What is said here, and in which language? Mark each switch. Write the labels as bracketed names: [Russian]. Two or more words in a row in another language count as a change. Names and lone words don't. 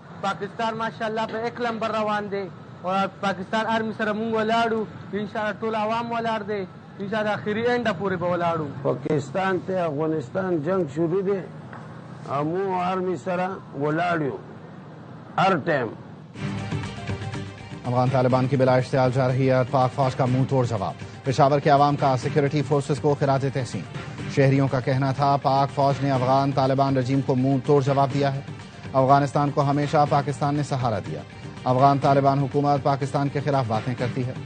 [Pashto] پاکستان ماشاءالله په 1 نمبر روان دی او پاکستان آرمی سره مونږ ولاړو انشاءالله ټول عوام ولاړ دی انشاءالله اخري اینډه پورې به ولاړو. پاکستان ته افغانستان جنگ شروع دی مو آرمی سره ولاړو [Urdu] ہر ٹائم. افغان طالبان کی بلا اشتعال جارحیت پاک فوج کا منہ توڑ جواب. پشاور کے عوام کا سیکورٹی فورسز کو خراج تحسین. شہریوں کا کہنا تھا پاک فوج نے افغان طالبان رجیم کو منہ توڑ جواب دیا ہے. افغانستان کو ہمیشہ پاکستان نے سہارا دیا. افغان طالبان حکومت پاکستان کے خلاف باتیں کرتی ہے.